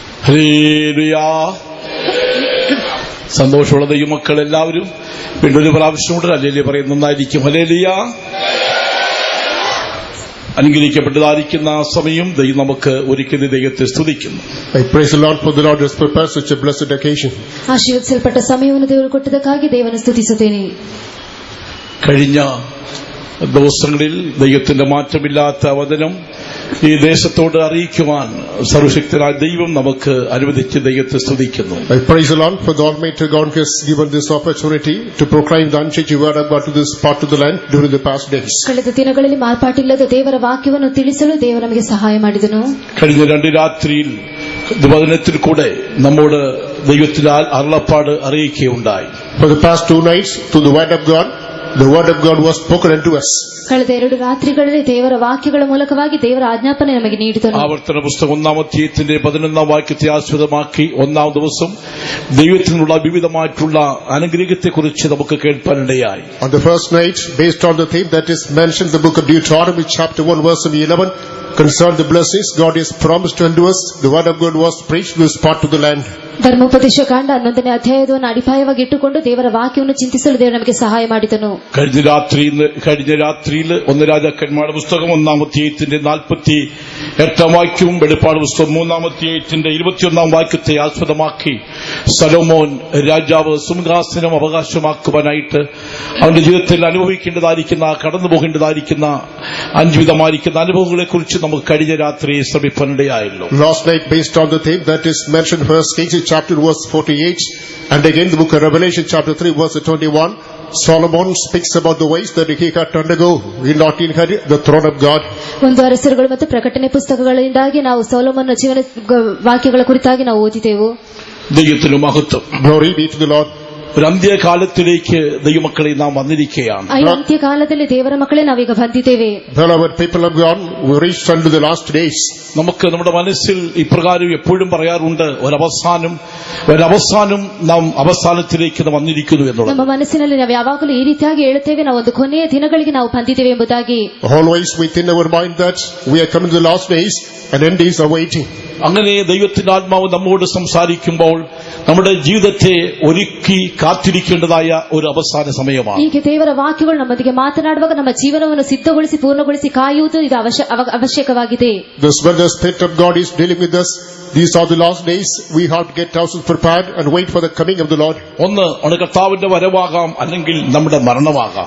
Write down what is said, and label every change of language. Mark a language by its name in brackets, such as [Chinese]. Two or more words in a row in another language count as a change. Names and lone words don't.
[Malayalam] ഹല്ലേലൂയ. സന്തോഷമുള്ള ദൈവമക്കൾ എല്ലാവരും വീണ്ടും ഒരു പ്രാവശ്യം കൂടെ ഹല്ലേലൂയ പറയുന്നത് നന്നായിരിക്കും. ഹല്ലേലൂയ. അനുഗ്രഹിക്കപ്പെട്ടതായിരിക്കുന്ന സമയം ദൈവം നമുക്ക് ഒരിക്കലും ദൈവത്തെ സ്തുതിക്കുന്നു. [English] I praise the Lord for the Lord has prepared such a blessed occasion. [Kannada] ಆಶೀರ್ವದಿಸಲ್ಪಟ್ಟ ಸಮಯವನ್ನು ದೇವರು ಕೊಟ್ಟದಕ್ಕಾಗಿ ದೇವರನ್ನು ಸ್ತುತಿಸುತ್ತೇನೆ. [Malayalam] കഴിഞ്ഞ ദിവസങ്ങളിൽ ദൈവത്തിന്റെ മാറ്റമില്ലാത്ത വചനം ഈ ദേശത്തോട് അറിയിക്കുവാൻ സർവശക്തനായ ദൈവം നമുക്ക് അനുവദിച്ച് ദൈവത്തെ സ്തുതിക്കുന്നു. [English] I praise the Lord for the Almighty God has given this opportunity to proclaim the unchanging word of God to this part of the land during the past days. [Kannada] ಕಳೆದ ದಿನಗಳಲ್ಲಿ ಮಾರ್ಪಾಟಿಲ್ಲದ ದೇವರ ವಾಕ್ಯವನ್ನು ತಿಳಿಸಲು ದೇವರು ನಮಗೆ ಸಹಾಯ ಮಾಡಿದನು. [Malayalam] കഴിഞ്ഞ 2 രാത്രിയിൽ വചനത്തിൽ കൂടെ നമ്മോട് ദൈവത്തിന്റെ അരുളപ്പാട് അറിയിക്കുകയുണ്ടായി. [English] For the past 2 nights through the word of God, the word of God was spoken unto us. [Kannada] ಕಳೆದ 2 ರಾತ್ರಿಗಳಲ್ಲಿ ದೇವರ ವಾಕ್ಯಗಳ ಮೂಲಕವಾಗಿ ದೇವರ ಆಜ್ಞಾಪನೆ ನಮಗೆ ನೀಡಿದನು. [Malayalam] ആവർത്തന പുസ്തകം 1-ാം അധ്യായത്തിന്റെ 11-ാം വാക്യത്തെ ആസ്പദമാക്കി 1-ാം ദിവസം ദൈവത്തിനുള്ള വിവിധമായിട്ടുള്ള അനുഗ്രഹത്തെക്കുറിച്ച് നമുക്ക് കേൾപ്പാനിടയായി. [English] On the first night, based on the theme that is mentioned in the book of Deuteronomy chapter 1 verse 11, concerned the blessings God has promised unto us, the word of God was preached to this part of the land. [Kannada] ಧರ್ಮೋಪದೇಶ ಕಾಂಡ 11ನೇ ಅಧ್ಯಾಯವನ್ನು ಅಡಿಪಾಯವಾಗಿ ಇಟ್ಟುಕೊಂಡು ದೇವರ ವಾಕ್ಯವನ್ನು ಚಿಂತಿಸಲು ದೇವರು ನಮಗೆ ಸಹಾಯ ಮಾಡಿದನು. [Malayalam] കഴിഞ്ഞ രാത്രിയിൽ 1 രാജാക്കന്മാരുടെ പുസ്തകം 1-ാം അധ്യായത്തിന്റെ 48-ാം വാക്യവും വെളിപ്പാട് പുസ്തകം 3-ാം അധ്യായത്തിന്റെ 21-ാം വാക്യത്തെ ആസ്പദമാക്കി സലോമോൻ രാജാവ് സിംഹാസനം അവകാശമാക്കുവാനായിട്ട് അവന്റെ ജീവിതത്തിൽ അനുഭവിക്കേണ്ടതായിരിക്കുന്ന കടന്നുപോകേണ്ടതായിരിക്കുന്ന 5 വിധമായിരിക്കുന്ന അനുഭവങ്ങളെക്കുറിച്ച് നമുക്ക് കഴിഞ്ഞ രാത്രി ശ്രമിപ്പാനിടയായല്ലോ. [English] Last night, based on the theme that is mentioned first Kings chapter verse 48 and again the book of Revelation chapter 3 verse 21, Solomon speaks about the ways that he had to undergo in not inherit the throne of God. [Kannada] ಒಂದು ಅರಸರುಗಳು ಮತ್ತು ಪ್ರಕಟಣೆ ಪುಸ್ತಕಗಳಿಂದಾಗಿ ನಾವು ಸೊಲೊಮೋನನ ಜೀವನ ವಾಕ್ಯಗಳ ಕುರಿತಾಗಿ ನಾವು ಓದಿದೆವು. [Malayalam] ദൈവത്തിന് മഹത്വം. [English] Glory be to the Lord. [Malayalam] ഒരു അന്ത്യകാലത്തിലേക്ക് ദൈവമക്കളെ നാം വന്നിരിക്കുകയാണ്. [Kannada] ಈ ಅಂತ್ಯಕಾಲದಲ್ಲಿ ದೇವರ ಮಕ್ಕಳೇ ನಾವೀಗ ಬಂದಿದ್ದೇವೆ. [English] Beloved people of God, we reached unto the last days. [Malayalam] നമുക്ക് നമ്മുടെ മനസ്സിൽ ഇപ്രകാരം എപ്പോഴും പറയാറുണ്ട്, ഒരവസാനം നാം അവസാനത്തിലേക്ക് വന്നിരിക്കുന്നു എന്നുള്ളത്. [Kannada] ನಮ್ಮ ಮನಸ್ಸಿನಲ್ಲಿ ನಾವು ಯಾವಾಗಲೂ ಈ ರೀತಿಯಾಗಿ ಹೇಳುತ್ತೇವೆ, ನಾವು ಒಂದು ಕೊನೆಯ ದಿನಗಳಿಗೆ ನಾವು ಬಂದಿದ್ದೇವೆ ಎಂಬುದಾಗಿ. [English] Always within our mind that we are coming to the last days and end is awaiting. [Malayalam] അങ്ങനെ ദൈവത്തിന്റെ ആത്മാവ് നമ്മോട് സംസാരിക്കുമ്പോൾ നമ്മുടെ ജീവിതത്തെ ഒരുക്കി കാത്തിരിക്കേണ്ടതായ ഒരു അവസാന സമയമാണ്. [Kannada] ಈಗ ದೇವರ ವಾಕ್ಯಗಳು ನಮ್ಮೊಂದಿಗೆ ಮಾತನಾಡುವಾಗ ನಮ್ಮ ಜೀವನವನ್ನು ಸಿದ್ಧಗೊಳಿಸಿ ಪೂರ್ಣಗೊಳಿಸಿ ಕಾಯುವುದು ಇದು ಅವಶ್ಯಕವಾಗಿದೆ. [English] This when the Spirit of God is dealing with us, these are the last days. We have to get ourselves prepared and wait for the coming of the Lord. [Malayalam] ഒന്ന് കർത്താവിന്റെ വരവാകാം, അല്ലെങ്കിൽ നമ്മുടെ മരണമാകാം.